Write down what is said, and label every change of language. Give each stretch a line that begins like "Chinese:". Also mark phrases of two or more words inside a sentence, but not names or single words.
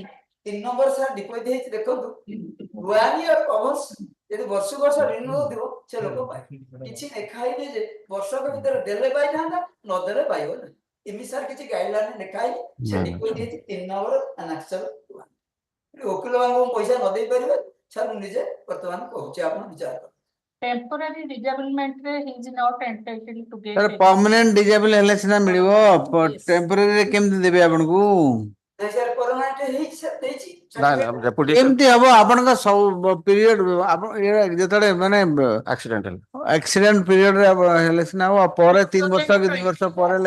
Odia: 3 ନମ୍ବର ସାର୍ ଡିପୋଜିଟ୍ ହେଇଛି ଦେଖନ୍ତୁ
English: 1 year covers
Odia: ଯଦି ବର୍ଷ ରିନ୍ୟୁ ହଉଥିବ ସେ ଲୋକ ପାଏ କିଛି ଲେଖା ହେଇନି ଯେ ବର୍ଷକ ଭିତରେ ଦେଲେ ପାଇଥାନ୍ତା ନ ଦେଲେ ପାଇବ ନାହିଁ ଏମିତି ସାର୍ କିଛି ଗାଇଡଲାଇନ ଲେଖା ହେଇନି ସେ ଡିପୋଜିଟ୍ ହେଇଛି 3
English: number annexure
Odia: ଓକିଲ ବାବୁ ପଇସା ନ ଦେଇ ପାରିବେ ସାର୍ ମୁଁ ନିଜେ ବର୍ତ୍ତମାନ କହୁଛି ଆପଣ ବିଚାର କରନ୍ତୁ
English: temporary disablement
Odia: ରେ
English: he is not entitled to get
Odia: ସାର୍
English: permanent disable
Odia: ହେଲେ ସିନା ମିଳିବ ଟେମ୍ପୋରାରୀ ରେ କେମିତି ଦେବେ ଆପଣଙ୍କୁ? ନାଇଁ ସାର୍ ପରମାନେଣ୍ଟ ହେଇଛି ସାର୍ ଦେଇଛି କେମିତି ହବ ଆପଣଙ୍କ ସବୁ ପିରିୟଡ ଆପଣ ଯେତେବେଳେ ମାନେ
English: accident period
Odia: ରେ ହେଲେ ସିନା ହବ ପରେ 3 ବର୍ଷ କି 2 ବର୍ଷ ପରେ ହେଲେ